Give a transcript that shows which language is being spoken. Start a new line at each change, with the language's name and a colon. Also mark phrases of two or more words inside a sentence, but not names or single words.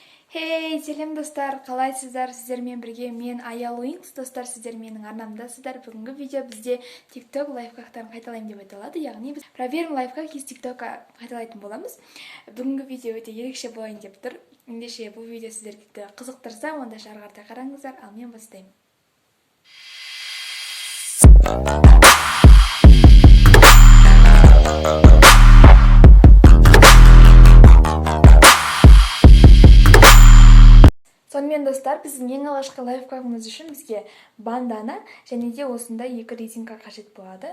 Kazakh: Хей, сәлем достар, қалайсыздар? Сіздермен бірге мен Аялуинкс достар, сіздер менің арнамдасыздар. Бүгінгі видео бізде TikTok лайфхактарын қайталаймын деп айтылады. Яғни біз
Russian: проверим лайфхак из TikTok'a
Kazakh: қайталайтын боламыз. Бүгінгі видео өте ерекше болайын деп тұр. Ендеше бұл видео сіздерді қызықтырса, онда ары қарай қараңыздар, ал мен бастаймын. Сонымен достар, біздің ең алғашқы лайфхагымыз үшін бізге бандана және де осындай екі резинка қажет болады.